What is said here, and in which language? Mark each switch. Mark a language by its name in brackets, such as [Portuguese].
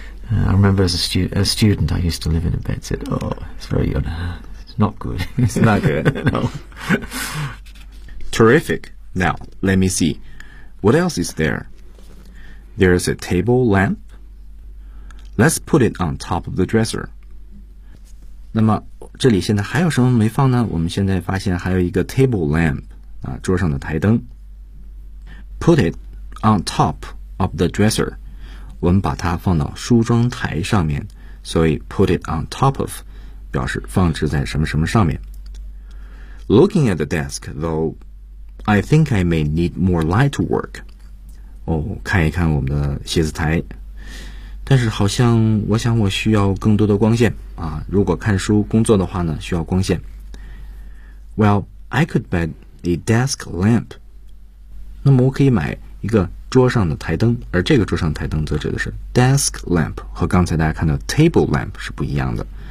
[English] I remember as a student, I used to live in a bed sit. Oh, it's very good. It's not good. It's not good. No. Terrific. Now, let me see. What else is there? There's a table lamp. Let's put it on top of the dresser. [Chinese] 那么这里现在还有什么没放呢？我们现在发现还有一个 table lamp, 啊，桌上的台灯。 [English] Put it on top of the dresser. [Chinese] 我们把它放到梳妆台上面，所以 [English] put it on top of [Chinese] 表示放置在什么什么上面。 [English] Looking at the desk, though, I think I may need more light to work. [Chinese] 看一看我们的写字台，但是好像我想我需要更多的光线啊。如果看书工作的话呢，需要光线。 [English] Well, I could buy a desk lamp. [Chinese] 那么我可以买一个桌上的台灯，而这个桌上台灯则指的是 desk lamp， 和刚才大家看到 table lamp 是不一样的。